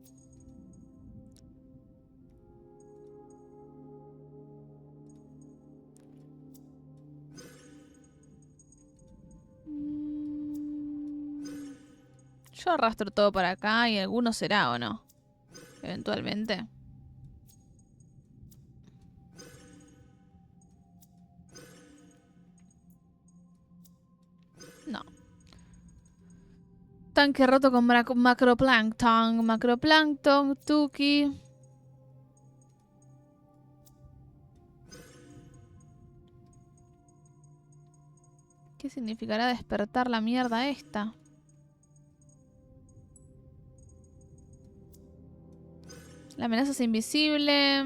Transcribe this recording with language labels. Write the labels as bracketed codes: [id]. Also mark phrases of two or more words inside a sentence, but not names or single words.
[es] Yo arrastro todo para acá y alguno será o no. Eventualmente. No. Tanque roto con macroplancton. Macroplancton, Tuki. ¿Qué significará despertar la mierda esta? La amenaza es invisible.